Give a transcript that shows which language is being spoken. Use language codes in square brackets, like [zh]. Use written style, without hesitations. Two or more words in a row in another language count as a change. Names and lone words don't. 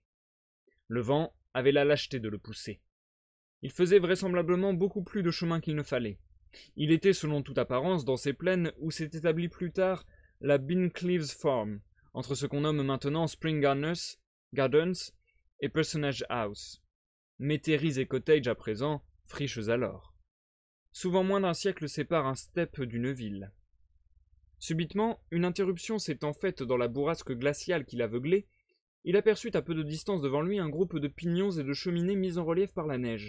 [fr] Le vent avait la lâcheté de le pousser. Il faisait vraisemblablement beaucoup plus de chemin qu'il ne fallait. Il était, selon toute apparence, dans ces plaines où s'est établie plus tard la Bincleaves Farm, entre ce qu'on nomme maintenant Spring Gardens et Personage House. Métairies et cottages à présent, friches alors. Souvent moins d'un siècle sépare un steppe d'une ville. Subitement, une interruption s'étant faite dans la bourrasque glaciale qui l'aveuglait, il aperçut à peu de distance devant lui un groupe de pignons et de cheminées mis en relief par la neige.